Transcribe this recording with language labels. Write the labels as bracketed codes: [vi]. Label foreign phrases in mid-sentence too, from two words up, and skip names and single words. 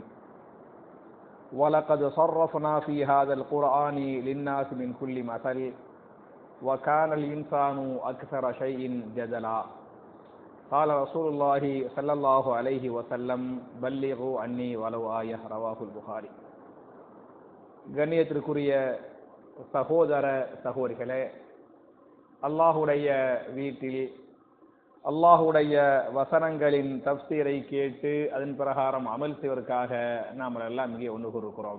[ar] وَلَقَدْ صَرَّفْنَا فِي هَذَا الْقُرْآنِ لِلنَّاسِ مِنْ كُلِّ مَثَلٍ وَكَانَ الْإِنْسَانُ أَكْثَرَ شَيْءٍ جَدَلًا. قال رسول الله صلى الله عليه وسلم بلغوا عني ولو آية. رواه البخاري. [ta] கண்ணியத்திற்குரிய சகோதர சகோதரிகளே, அல்லாஹுடைய வீட்டில் அல்லாஹுடைய வசனங்களின் தஃப்சீரை கேட்டு அதன் பிரகாரம் அமல் செய்வதற்காக நாம் எல்லாம் இங்கே ஒன்று கூறுகிறோம்.